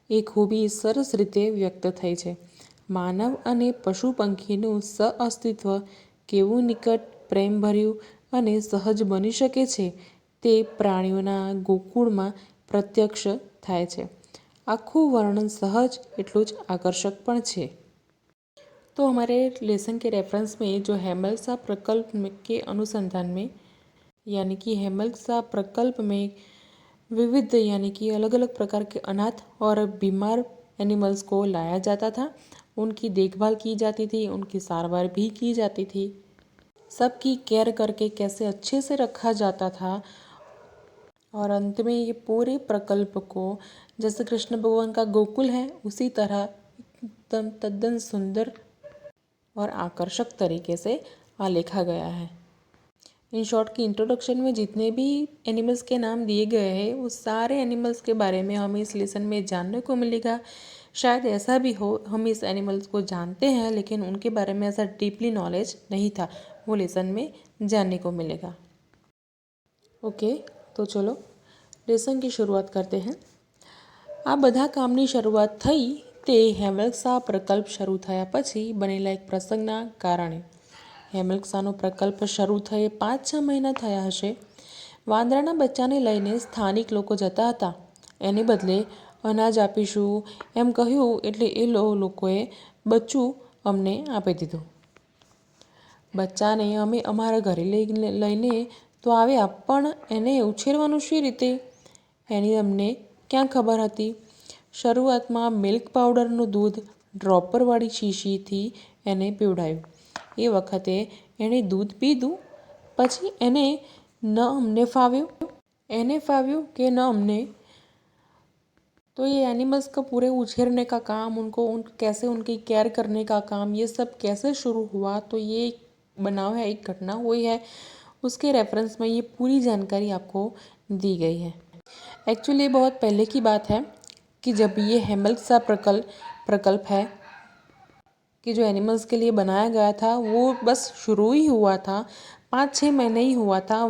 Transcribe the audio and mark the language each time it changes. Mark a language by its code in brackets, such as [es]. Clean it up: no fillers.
[gu] એ ખૂબી સરસ રીતે વ્યક્ત થઈ છે। માનવ અને પશુ પંખીનું સહઅસ્તિત્વ કેવું નિકટ, પ્રેમભર્યું અને સહજ બની શકે છે તે પ્રાણીઓના ગોકુળમાં પ્રત્યક્ષ થાય છે। આખું વર્ણન સહજ એટલું જ આકર્ષક પણ છે। [hi] तो हमारे लेसन के रेफरेंस में जो हेमलत्सा प्रकल्प के अनुसंधान में यानी कि हेमलत्सा प्रकल्प में विविध यानी कि अलग अलग प्रकार के अनाथ और बीमार एनिमल्स को लाया जाता था, उनकी देखभाल की जाती थी, उनकी सारवार भी की जाती थी, सबकी केयर करके कैसे अच्छे से रखा जाता था। और अंत में ये पूरे प्रकल्प को जैसे कृष्ण भगवान का गोकुल है उसी तरह एकदम तद्दन सुंदर और आकर्षक तरीके से आलेखा गया है। इन शॉर्ट की इंट्रोडक्शन में जितने भी एनिमल्स के नाम दिए गए हैं वो सारे एनिमल्स के बारे में हमें इस लेसन में जानने को मिलेगा। शायद ऐसा भी हो हम इस एनिमल्स को जानते हैं लेकिन उनके बारे में ऐसा डीपली नॉलेज नहीं था, वो लेसन में जानने को मिलेगा। ओके, तो चलो लेसन की शुरुआत करते हैं। [gu] આ બધા કામની શરૂઆત થઈ તે હેમલત્સા પ્રકલ્પ શરૂ થયા પછી બનેલા એક પ્રસંગના કારણે। હેમલત્સાનો પ્રકલ્પ શરૂ થયે 5-6 મહિના થયા હશે। વાંદરાના બચ્ચાને લઈને સ્થાનિક લોકો જતા હતા। એને બદલે અનાજ આપીશું એમ કહ્યું એટલે એ લોકોએ બચ્ચું અમને આપી દીધું। બચ્ચાને અમે અમારા ઘરે લઈને તો આવ્યા, પણ એને ઉછેરવાનું શી રીતે એની અમને ક્યાં ખબર હતી। શરૂઆતમાં મિલ્ક પાવડરનું દૂધ ડ્રોપરવાળી શીશીથી એને પીવડાયું। એ વખતે એણે દૂધ પીધું, પછી એને ન અમને फाव्યું [hi] कि न हमने। तो ये एनिमल्स का पूरे उछेरने का काम, कैसे उनकी केयर करने का काम, ये सब कैसे शुरू हुआ, तो ये एक बनाव है, एक घटना हुई है, उसके रेफरेंस में ये पूरी जानकारी आपको दी गई है। एक्चुअली बहुत पहले की बात है कि जब ये हेमलत्सा प्रकल्प है कि जो एनिमल्स के लिए बनाया गया था वो बस शुरू ही हुआ था, 5-6 महीने ही हुआ था।